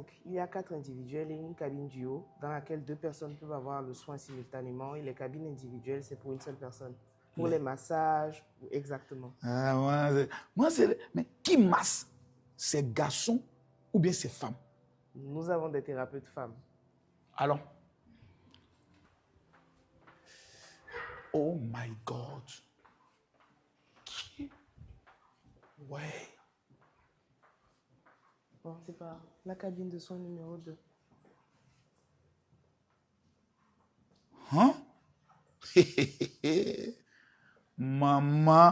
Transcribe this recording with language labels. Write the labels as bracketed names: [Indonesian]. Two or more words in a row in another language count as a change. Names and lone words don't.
[French] Il y a 4 individuels et une cabine duo dans laquelle 2 personnes peuvent avoir le soin simultanément. Et les cabines individuelles, c'est pour une seule personne. Pour les massages, exactement. Ah, mais qui masse? C'est garçons ou bien c'est femmes? Nous avons des thérapeutes femmes. Allons. [English] Oh my God. [French] Ouais. Bon, c'est pas la cabine de soins numéro 2. Hein? Maman.